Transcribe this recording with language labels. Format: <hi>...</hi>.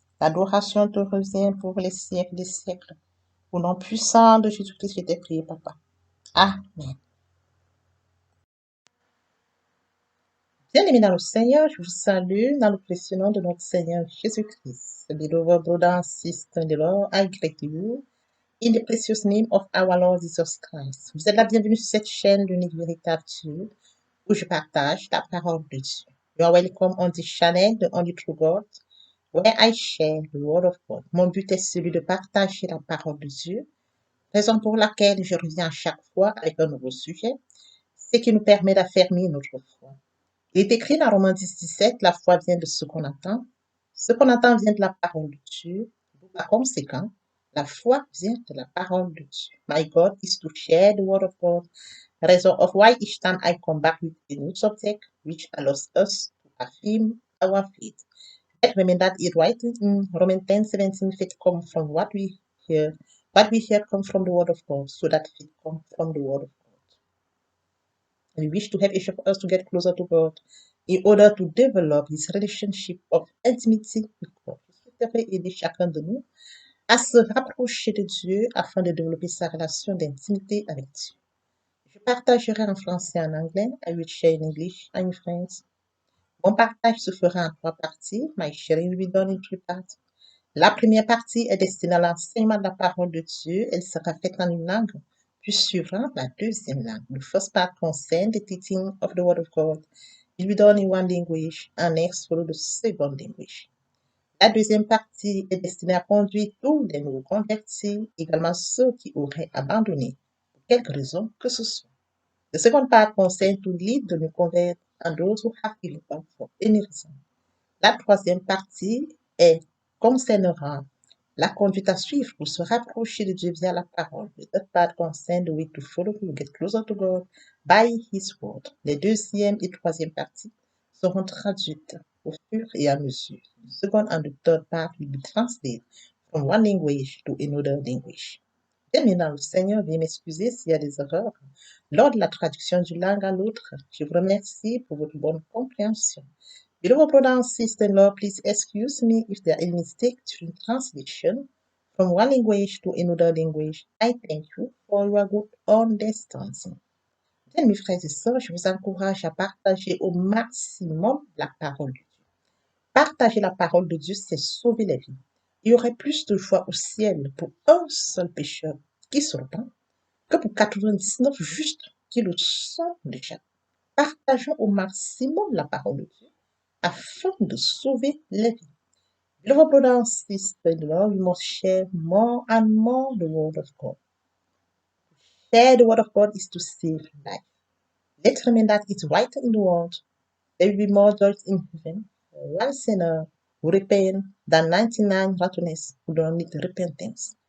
<fr>L'adoration te revient pour les siècles des siècles. Au nom puissant de Jésus-Christ, je t'ai prié, Papa. Amen. Bien-aimés dans le Seigneur, je vous salue dans le précieux nom de notre Seigneur Jésus-Christ.</fr> <en>Beloved brothers and sisters in the Lord, I greet you in the precious name of our Lord Jesus Christ.</en> <fr>Vous êtes la bienvenue sur cette chaîne d'Unique Véritable Dieu où je partage la parole de Dieu.</fr> <en>You are welcome on this channel, the Only True God, where I share the Word of God.</en> <fr>Mon but est celui de partager la parole de Dieu, raison pour laquelle je reviens chaque fois avec un nouveau sujet, ce qui nous permet d'affermir notre foi. Il est écrit dans Romains 10, 17, la foi vient de ce qu'on attend. Ce qu'on attend vient de la parole de Dieu. Par conséquent, la foi vient de la parole de Dieu.</fr> <en>My God is to share the word of God. Reason of why each time I come back with a new subject, which allows us to affirm our faith. But remember that it right in Romans 10, 17, faith comes from what we hear. What we hear comes from the word of God, so that faith comes from the word of God. We wish to have each of us to get closer to God in order to develop this relationship of intimacy with God.</en> <fr>Je souhaiterais aider chacun de nous à se rapprocher de Dieu afin de développer sa relation d'intimité avec Dieu. Je partagerai en français et en anglais.</fr> <en>I will share in English and in French.</en> <fr>Mon partage se fera en 3 parties.</fr> <en>My sharing will be done in 3 parts.</en> <fr>La première partie est destinée à l'enseignement de la parole de Dieu. Elle sera faite en une langue, puis suivra la deuxième langue.</fr> <en>The first part concerns the teaching of the Word of God. It will be done in one language, and next follow the second language.</en> <fr>La deuxième partie est destinée à conduire tous les nouveaux convertis, également ceux qui auraient abandonné, pour quelque raison que ce soit.</fr> <en>The second part concerns to lead the new converts and those who have given up for any reason.</en> <fr>La troisième partie concernera la conduite à suivre pour se rapprocher de Dieu via la parole.</fr> <en>The third part concerns the way to follow to get closer to God by His word.</en> <fr>Les deuxième et troisième parties seront traduites au fur et à mesure.</fr> <en>The second and the third part will be translated from one language to another language.</en> <fr>Bien, dans le Seigneur, veuillez m'excuser s'il y a des erreurs lors de la traduction d'une langue à l'autre. Je vous remercie pour votre bonne compréhension.</fr> <en>Beloved brothers and sisters-in-law, please excuse me if there are any mistakes during translation from one language to another language. I thank you for your good understanding.</en> <fr>Bien, mes frères et sœurs, je vous encourage à partager au maximum la parole de Dieu. Partager la parole de Dieu, c'est sauver la vie. Il y aurait plus de joie au ciel pour un seul pécheur qui se repent que pour 99 justes qui le sont déjà. Partageons au maximum la parole de Dieu afin de sauver les vies.</fr> <en>Beloved brothers and sisters-in-law, we must share more and more the word of God. Share the word of God is to save life. Let's remember that it's right in the word. there will be more joy in heaven. One sinner who repent than 99 righteousness who don't need repentance.</en>